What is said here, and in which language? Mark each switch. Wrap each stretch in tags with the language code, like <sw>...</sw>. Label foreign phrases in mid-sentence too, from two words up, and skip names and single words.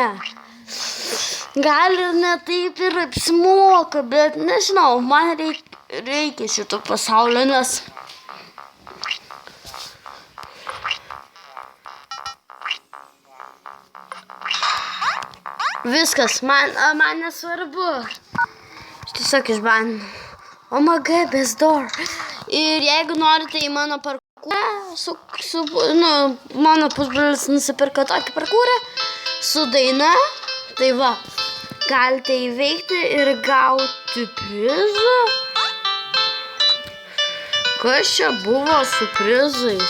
<lt>Gal ir ne taip ir apsimoka, bet nežinau, man reikia šito pasaulio, nes viskas, man nesvarbu. Aš tiesiog išbandau.</lt> <en>Oh my god, best door.</en> <lt>Ir jeigu norite į mano parkūrą, mano pusbrolis nusipirko tokį parkūrą su daina, tai va, galite įveikti ir gauti prizą. Kas čia buvo su prizais?</lt>